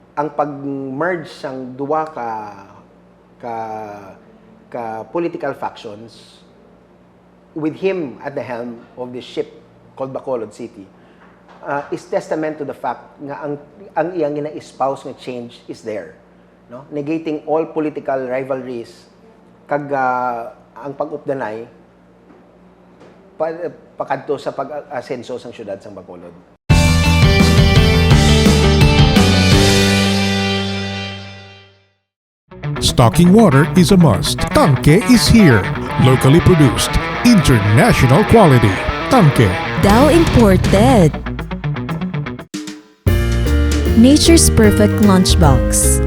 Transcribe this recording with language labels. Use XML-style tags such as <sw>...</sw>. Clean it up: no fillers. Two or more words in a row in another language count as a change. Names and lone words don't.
<hil>ang pag-merge sang duwa ka</hil> <en>political factions with him at the helm of this ship called Bacolod City is testament to the fact</en> <hil>nga ang iyang gina-espouse nga</hil> <en>change is there, no? Negating all political rivalries</en> <hil>kag ang pag-updanay pakadto sa pag-asenso sang syudad sang Bacolod.</hil> <en>Stocking water is a must. Tanke is here. Locally produced. International quality. Tanke. Dow imported. Nature's perfect lunchbox.</en>